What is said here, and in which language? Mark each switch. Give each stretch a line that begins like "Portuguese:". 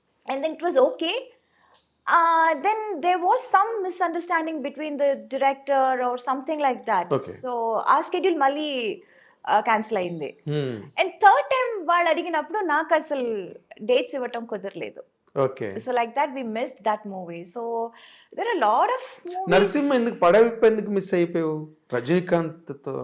English: And then it was okay. Then there was some misunderstanding between the director or something like that.
Telugu: So ఆ schedule మళ్ళీ cancel అయింది.
English: and third time
Telugu: వాళ్ళు అడిగినప్పుడు నాకు అసలు dates ఇవ్వటం కుదరలేదు. Okay.
English: So like that we missed that movie. So there are a lot of movies.
Telugu: Narasimha ఎందుకు పడవిప్పు ఎందుకు మిస్ అయిపోయావు రజనీకాంత్తో?